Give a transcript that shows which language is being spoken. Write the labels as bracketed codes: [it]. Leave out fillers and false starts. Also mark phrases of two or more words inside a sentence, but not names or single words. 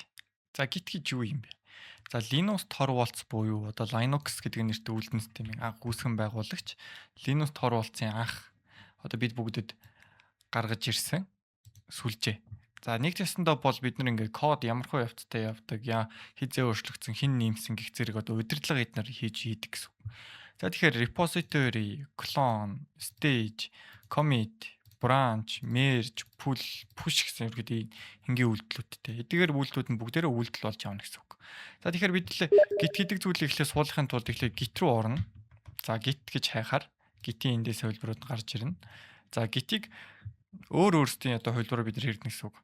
[mn] За Git гэж юу юм бэ? За Linux Torvalds буюу одоо Linux гэдэг нэртэй үйлдвэр системийн анх гүйцэтгэн байгуулагч Linux Torvalds-ын анх одоо бид бүгдэд гаргаж ирсэн сүлжээ. За нэг тестондоо бол бид нар ингээд код ямархуу явцтай явдаг, хизээ өөрчлөгдсөн, хин нэмсэн гэх зэрэг одоо удирдлага эднэр хийдэг гэсэн. За тэгэхээр [en] repository, clone, stage, commit, branch, merge, pull, push [mn] гэсэн ерөөдөө энгийн үйлдэлүүдтэй. Эдгээр үйлдэлүүд нь бүгдээрээ үйлдэл болж явна гэсэн үг. За тэгэхээр бид л git гэдэг зүйлийг эхлээд суулгахын тулд эхлээд git рүү орно. За git гэж хайхаар git-ийн эндээс хувилбарууд гарч ирнэ. За git-ийг өөрсдийн одоо хувилбараар бид нар хэрэглэнэ гэсэн үг.